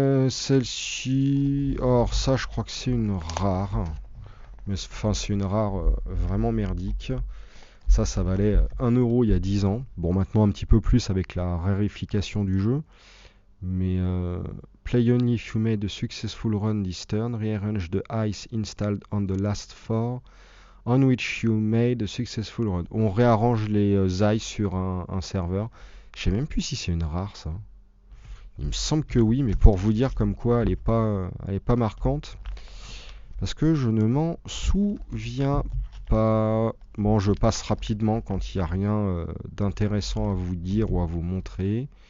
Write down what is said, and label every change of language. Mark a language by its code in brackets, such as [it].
[fr] Celle-ci... Or ça je crois que c'est une rare. Mais enfin c'est une rare vraiment merdique. Ça valait 1€ il y a 10 ans. Bon maintenant un petit peu plus avec la raréfication du jeu. [en] Mais play only if you made a successful run this turn. Rearrange the ice installed on the last four on which you made a successful run. [fr] On réarrange les ice sur un serveur. Je sais même plus si c'est une rare ça. Il me semble que oui, mais pour vous dire comme quoi elle est pas marquante. Parce que je ne m'en souviens pas. Bon, je passe rapidement quand il n'y a rien d'intéressant à vous dire ou à vous montrer.